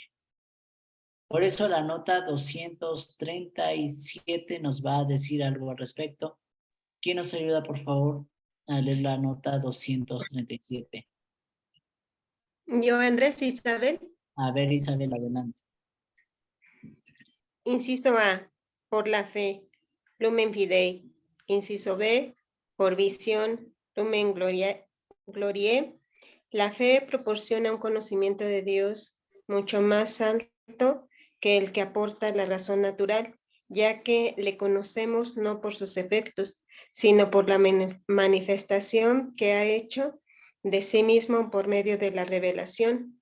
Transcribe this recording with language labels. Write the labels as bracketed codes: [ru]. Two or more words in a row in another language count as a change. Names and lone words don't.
[es] Por eso la nota 237 nos va a decir algo al respecto. ¿Quién nos ayuda, por favor, a leer la nota 237? Yo, Andrés Isabel. A ver, Isabel, adelante. Inciso A, por la fe, [la] lumen fidei. [es] Inciso B, por visión, [la] lumen gloriae. [es] La fe proporciona un conocimiento de Dios mucho más alto que el que aporta la razón natural, ya que le conocemos no por sus efectos, sino por la manifestación que ha hecho de sí mismo por medio de la revelación.